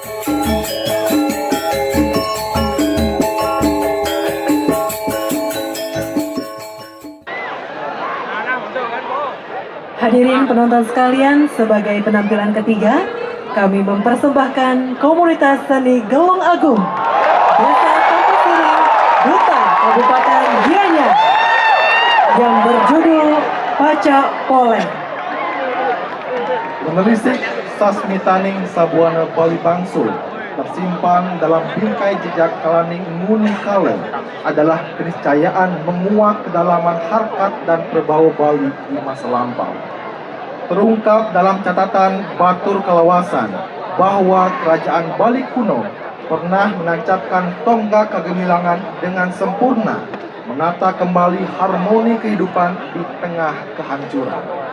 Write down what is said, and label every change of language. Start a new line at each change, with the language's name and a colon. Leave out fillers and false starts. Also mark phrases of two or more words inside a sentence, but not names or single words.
Indonesian: Hadirin penonton sekalian, sebagai penampilan ketiga, kami mempersembahkan komunitas seni Gelung Agung, Desa Kampasiri, Duta Kabupaten Gianyar, yang berjudul Pacak Poleng. Menelisik sasmitaning Sabuana Bali Bangsul tersimpan dalam bingkai jejak
Balinese: kalaning nguni kala
Indonesian: adalah keniscayaan menguak kedalaman harkat dan perbau Bali di masa lampau. Terungkap dalam catatan Batur Kalawasan bahwa kerajaan Bali kuno pernah menancapkan tonggak kegemilangan dengan sempurna, menata kembali harmoni kehidupan di tengah kehancuran.